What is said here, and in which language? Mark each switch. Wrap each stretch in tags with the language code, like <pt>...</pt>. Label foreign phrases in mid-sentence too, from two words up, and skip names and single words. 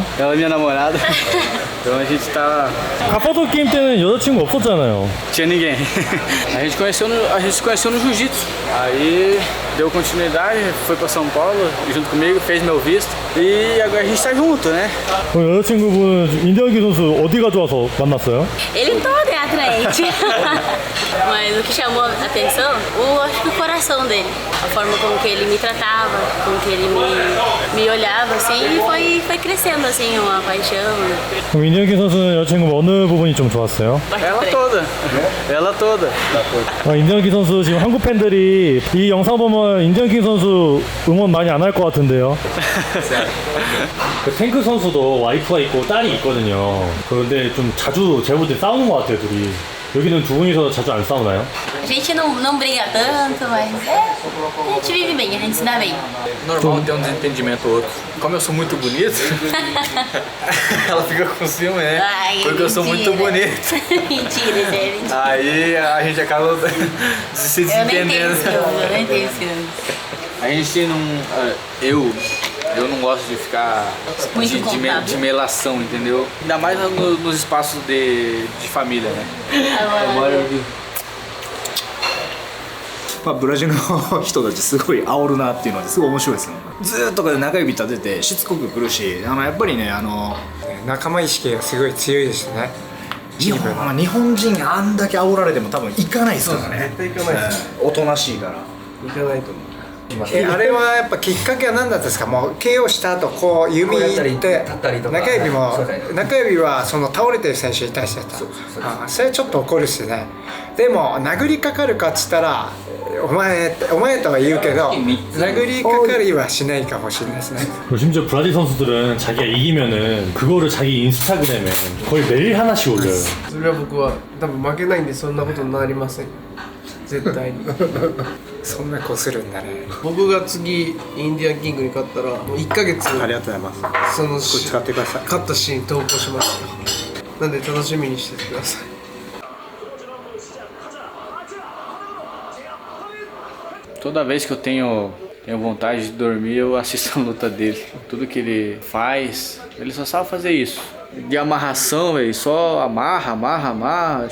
<pt>Ela é minha namorada. Então a gente tá.</pt> <ko>가파도 게임 때는 여자친구 없었잖아요.</ko> <pt>Tinha ninguém. A gente se conheceu no jiu-jitsu. Aí deu continuidade, foi pra São Paulo junto comigo, fez meu visto. E agora a gente tá junto, né?</pt> <ko>그럼 여자친구분은 인디언기 선수 어디가 좋아서 만났어요?</ko> <pt>Ele todo é atraente. Mas o que chamou a atenção, acho que o coração dele. A forma como que ele me tratava, como que ele me olhava, assim, e foi crescendo, assim, uma paixão.</pt> <ko>그럼 인디언기 선수는 여자친구 어느 부분이 좀 좋았어요?</ko> <pt>Ela toda. Ela toda.</pt> <ko>인디언기 선수 지금 한국 팬들이 이 영상 보면 인디언기 선수 응원 많이 안 할 것 같은데요? 그 탱크 선수도 와이프가 있고 딸이 있거든요. 그런데 좀 자주 제보들 싸우는 것 같아요, 둘이. 여기는 두 분이서 자주 안 싸우나요?</ko> <pt>A gente não briga tanto, mas a gente vive bem, a gente se dá bem. Normal ter um desentendimento ou outro. Como eu sou muito bonito, ela fica com ciúme, né? Ai, porque eu sou muito bonito. Mentira, isso é mentira. Aí a gente acaba se desentendendo. Eu nem tenho ciúme. A gente não. Eu não gosto de ficar de melação, entendeu? Ainda mais nos espaços de família, né? Agora eu vi.</pt> <ja>ブラジルの人たちすごい煽るなっていうのですごい面白いですね。ずーっと中指立ててしつこく来るし、やっぱりね仲間意識がすごい強いですね。日本人があんだけ煽られても多分行かないですからね。絶対行かないです。おとなしいから行かないと思う。あれはやっぱきっかけは何だったんですか？もう KO した後こう指って中指はその倒れてる選手に対してた。それちょっと怒るしね。でも殴りかかるかっつったらお前とは言うけど殴りかかりはしないかもしれないですね。</ja> <ko>심지어 브라질 선수들은 자기가 이기면은 그거를 자기 인스타그램에 거의 매일 하나씩 올려요.</ko> <ja>それは僕は多分負けないんでそんなことになりません。絶対に。そんなこするんだね。僕が次インディアンキングに勝ったらもう1ヶ月ありがとうございます。その使ってください。勝ったシーン投稿しますよ。なんで楽しみにしててください。</ja> <pt>Toda vez que eu tenho vontade de dormir, eu assisto a luta dele. Tudo que ele faz, ele só sabe fazer isso. De amarração, velho, só amarra.</pt>